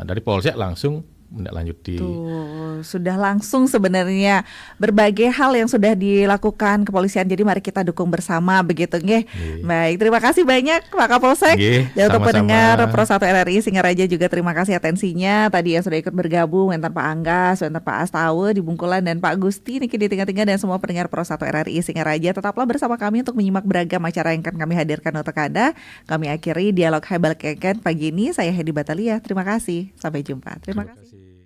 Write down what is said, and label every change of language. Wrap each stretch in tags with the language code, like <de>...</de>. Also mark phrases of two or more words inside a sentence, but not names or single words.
<id>Dari Polsek langsung menindaklanjuti. Tuh, sudah langsung sebenarnya berbagai hal yang sudah dilakukan kepolisian. Jadi mari kita dukung bersama begitu nggih. Baik, terima kasih banyak Pak Kapolsek. Dan untuk pendengar Pro 1 RRI Singaraja juga terima kasih atensinya. Tadi yang sudah ikut bergabung, enten Pak Anggas, enten Pak Astawe di Bungkulan dan Pak Gusti niki di Tinggal-Tinggal dan semua pendengar Pro 1 RRI Singaraja. Tetaplah bersama kami untuk menyimak beragam acara yang akan kami hadirkan untuk Anda. Kami akhiri dialog Hebal Keken pagi ini. Saya Hedi Batalia. Terima kasih. Sampai jumpa. Terima kasih.</id>